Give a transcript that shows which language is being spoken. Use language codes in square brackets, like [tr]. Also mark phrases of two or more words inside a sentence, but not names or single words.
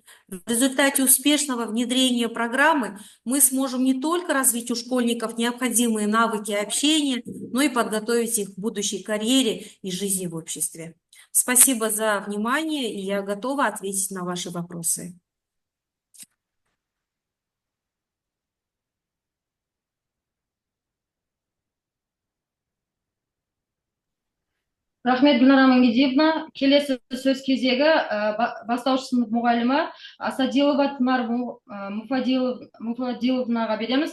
[ru] В результате успешного внедрения программы мы сможем не только развить у школьников необходимые навыки общения, но и подготовить их к будущей карьере и жизни в обществе. Спасибо за внимание, и я готова ответить на ваши вопросы. [kk] Рахмет, Гүлнар Амангелдиевна. Келесі сөз кезегі бастауыш сынып мұғалімі Асадилова Тынар Мұфадиловнаға береміз.